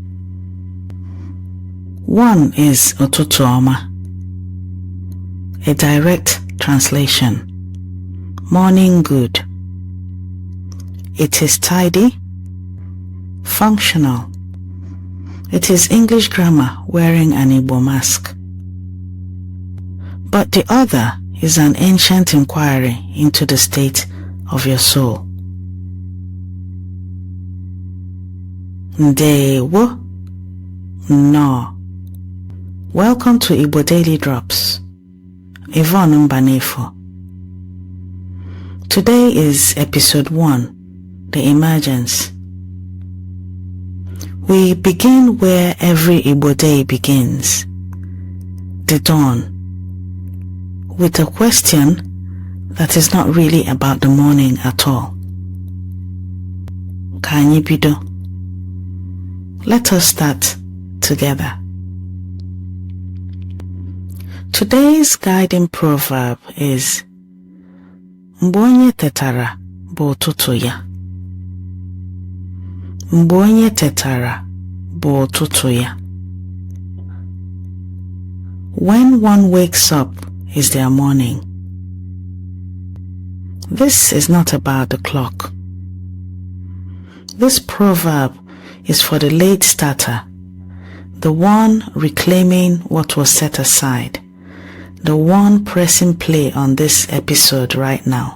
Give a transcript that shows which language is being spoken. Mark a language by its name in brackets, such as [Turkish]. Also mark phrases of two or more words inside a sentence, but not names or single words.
[English] One is [Igbo] ụtụtụ ọma, [English] a direct translation. Morning good. It is tidy, functional. It is English grammar wearing an Igbo mask. But the other is an ancient inquiry into the state of your soul. [Igbo] Ndewo. Nnọọ. [English] Welcome to Igbo Daily Drops. Yvonne Mbanefo. Today is episode 1, The Emergence. We begin where every Igbo day begins, the dawn, with a question that is not really about the morning at all. [Igbo] Ka anyị bido. [English] Let us start together. Today's guiding proverb is [Igbo] Mgbe onye tetara bụ ụtụtụ ya. Mgbe onye tetara bụ ụtụtụ ya. [English] When one wakes up is their morning. This is not about the clock. This proverb is for the late starter, the one reclaiming what was set aside, the one pressing play on this episode right now.